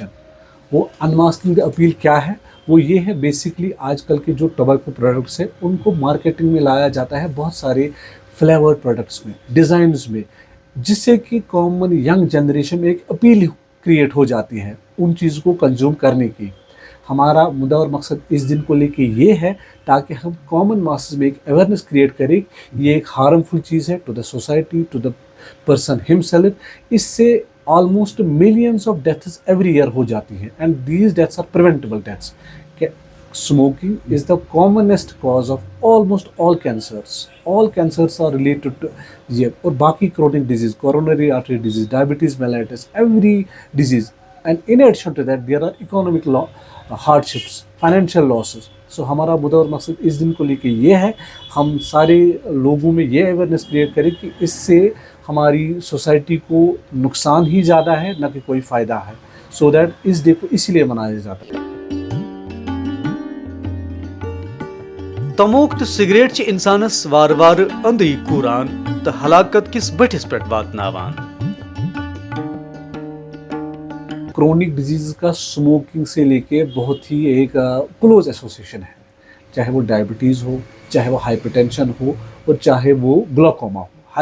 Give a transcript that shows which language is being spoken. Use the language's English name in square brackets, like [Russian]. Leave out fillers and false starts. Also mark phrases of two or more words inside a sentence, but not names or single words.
[Urdu] وہ [English] unmasking the appeal [Urdu] کیا ہے؟ وہ یہ ہے بیسکلی آج کل کے جو [English] tobacco products [Urdu] ہیں ان کو مارکیٹنگ میں لایا جاتا ہے بہت سارے [English] flavored products [Urdu] میں ڈیزائنز میں جس سے کہ [English] common young generation [Urdu] میں ایک [English] appeal create [Urdu] ہو جاتی ہے ان چیزوں کو کنزیوم کرنے کی. ہمارا مدعا اور مقصد اس دن کو لے کے یہ ہے تاکہ ہم [English] common masses [Urdu] میں ایک [English] awareness create [Urdu] کریں. یہ ایک ہارمفل چیز ہے [English] to the society to the person himself. [Urdu] اس سے [English] almost millions of deaths every year [Urdu] ہو جاتی ہیں [English] and these deaths are preventable deaths. Smoking is the commonest cause of almost all cancers. All cancers are related to [Urdu] یہ اور باقی [English] chronic disease, coronary artery disease, diabetes mellitus, every disease. And in addition to that, there are economic hardships, financial losses. [Urdu] So ہمارا مدعا اور مقصد اس دن کو لے کے یہ ہے ہم سارے لوگوں میں یہ [English] awareness create [Urdu] کریں کہ اس سے ہماری سوسائٹی کو نقصان ہی زیادہ ہے نہ کہ کوئی فائدہ ہے. [English] so that is day [Urdu] کو اسی لیے منایا جاتا ہے. [Kashmiri] تموک تو سگریٹ چھ انسانس وار وار اندھی کوران تو ہلاکت کس بٹھس پہ واتناوان. [English] chronic disease [Urdu] کا اسموکنگ سے لے کے بہت ہی ایک [English] close association [Urdu] ہے. چاہے وہ ڈائبٹیز ہو, چاہے وہ ہائپر ٹینشن ہو, اور چاہے وہ گلوکوما ہو.